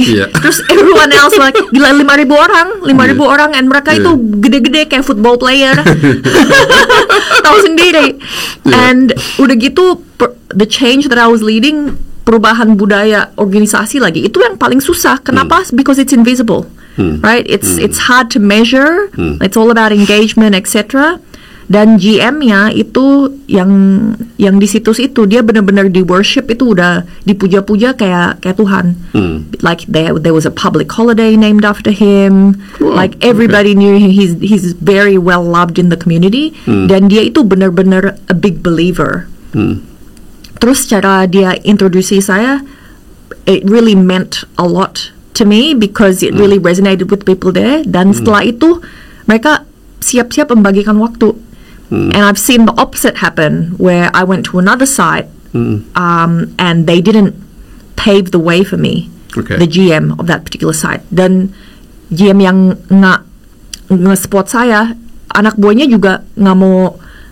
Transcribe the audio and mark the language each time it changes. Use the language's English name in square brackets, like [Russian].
[Indonesian] Yeah. Terus [English] everyone else like [Indonesian] gila 5,000 orang, and mereka itu gede-gede kayak football player. Tahu sendiri. [English] And [Indonesian] udah gitu [English] the change that I was leading, [Indonesian] perubahan budaya organisasi lagi, itu yang paling susah. Kenapa? [English] Because it's invisible. Right? It's hard to measure. It's all about engagement, etc. [Indonesian] Dan GM-nya itu yang di situs itu dia benar-benar di worship, itu udah dipuja-puja kayak Tuhan. [English] Like there was a public holiday named after him. Wow, like everybody knew him. He's very well loved in the community. [Indonesian] Dan dia itu benar-benar [English] a big believer. [Indonesian] Terus cara dia introduksi saya, [English] it really meant a lot to me because it really resonated with people there. [Indonesian] Dan setelah itu mereka siap-siap membagikan waktu. [English] And I've seen the opposite happen where I went to another site and they didn't pave the way for me, the GM of that particular site. [Indonesian] Dan GM yang nge-spot saya, anak buahnya juga nggak mau.